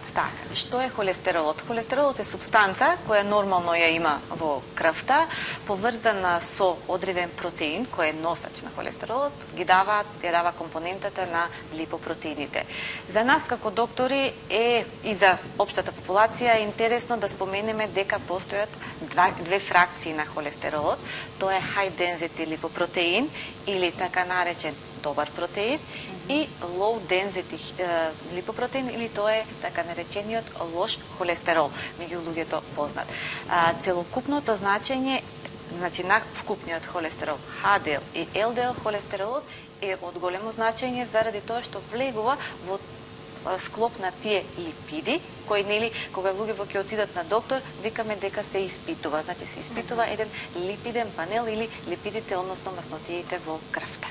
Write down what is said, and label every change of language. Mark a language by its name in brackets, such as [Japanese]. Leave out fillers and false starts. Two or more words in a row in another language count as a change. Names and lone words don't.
[Macedonian] Така, што е холестеролот? Холестеролот е супстанца која нормално ја има во крвта, поврзана со одреден протеин кој е носач на холестеролот, ги дава компонентата на липопротеините. За нас како доктори е и за општата популација е интересно да споменеме дека постојат две фракции на холестеролот. Тоа е [English] high density [Macedonian] липопротеин или така наречен добар протеин и [English] low density [Macedonian] липопротеин или тоа е така наречениот лош холестерол, меѓу луѓето познат. Целокупното значење, значи на вкупниот холестерол, HDL и LDL холестеролот е од големо значење заради тоа што влегува во склоп на тие липиди, кои нели кога луѓето ќе отидат на доктор, викаме дека се испитува, значи се испитува еден липиден панел или липидите, односно маснотиите во крвта.